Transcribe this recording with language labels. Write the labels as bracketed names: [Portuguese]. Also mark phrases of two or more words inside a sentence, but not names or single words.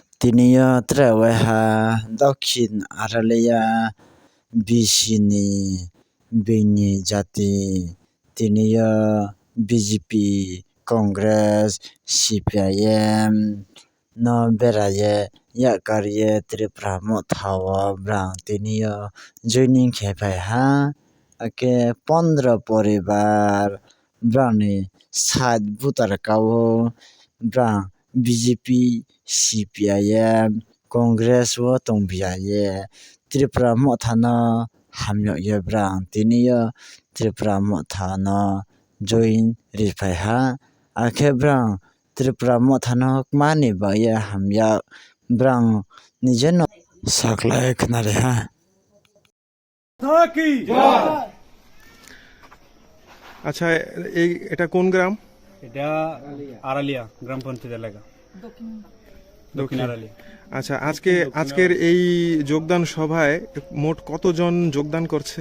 [Kok Borok] তিনিও ত্রেওয়াহা দক্ষিণ আরালিয়া বিসিনি বিনি জাতি তিনিও বিজেপি কংগ্রেস সিপিআইএম no beraye yakariye tripura mothawo brang tiniyo joining khepai ha ake 15 poribar brangni side voter kao brang BJP CPIM Congress o tongbiaye Tripura mothano hamyo brang tiniyo Tripura mothano join ripai ha ake brang Tripura mothano mani baya hamya brang nijeno saklai khnare ha [Bangla] আচ্ছা এটা কোন গ্রাম? এটা আড়ালিয়া গ্রাম পঞ্চায়েত এলাকা, দক্ষিণ আড়ালিয়া। আচ্ছা, আজকের এই যোগদান সভায় মোট কতজন যোগদান করছে?